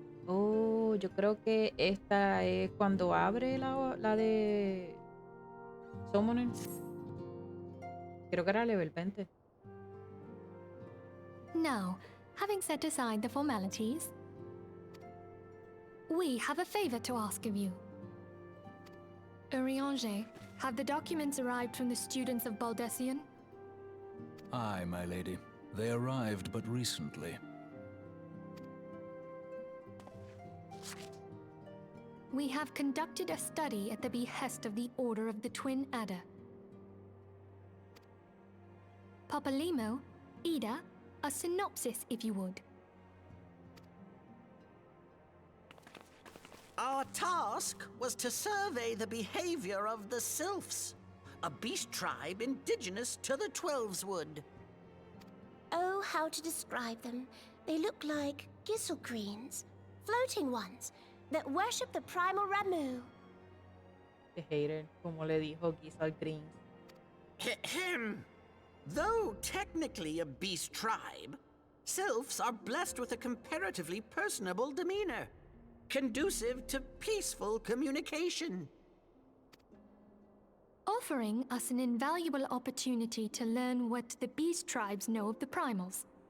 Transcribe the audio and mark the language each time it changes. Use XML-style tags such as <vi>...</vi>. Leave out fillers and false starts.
<es>Oh, yo creo que esta es cuando abre la de Summoner. Creo que era level 20.</es> <en>Now, having set aside the formalities, we have a favor to ask of you. Urianger, have the documents arrived from the students of Baldessian? Aye, my lady. They arrived but recently. We have conducted a study at the behest of the Order of the Twin Adder. Papalimo, Ida, a synopsis if you would. Our task was to survey the behavior of the Sylphs, a beast tribe indigenous to the Twelveswood. Oh, how to describe them. They look like Gisselgreens, floating ones, that worship the primal Ramu.</en> <es>The hater, como le dijo Gisal Greens. Ahem.</es> <en>Though technically a beast tribe, Sylphs are blessed with a comparatively personable demeanor, conducive to peaceful communication. Offering us an invaluable opportunity to learn what the beast tribes know of the primals.</en>